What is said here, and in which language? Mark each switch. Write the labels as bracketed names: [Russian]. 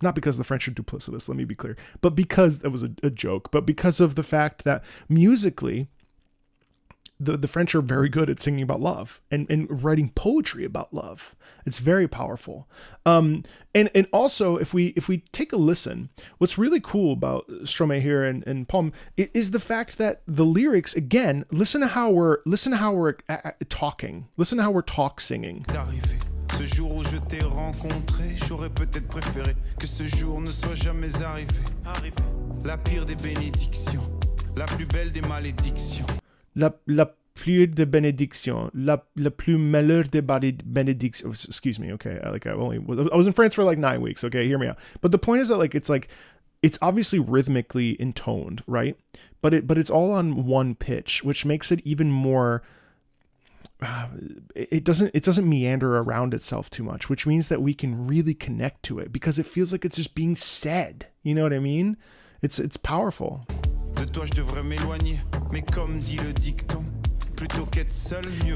[English] Not because the French are duplicitous, let me be clear, but because that was a joke, but because of the fact that musically the French are very good at singing about love and writing poetry about love. It's very powerful. And also if we take a listen, what's really cool about Stromae here and Palm is the fact that the lyrics, again, listen to how we're talking. Listen to how we're talk singing. [French] Ce jour où je t'ai rencontré, j'aurais peut-être préféré que ce jour ne soit jamais arrivé. La pire des bénédictions, la plus belle des malédictions. La plus de bénédiction, la plus malheur de bénédiction. [English] Excuse me, okay. I was in France for like 9 weeks. Okay, hear me out. But the point is that it's obviously rhythmically intoned, right? But it's all on one pitch, which makes it even more. It doesn't meander around itself too much, which means that we can really connect to it because it feels like it's just being said. You know what I mean? It's powerful. [French] De toi je devrais m'éloigner, mais comme dit le dicton, plutôt qu'être seul, mieux.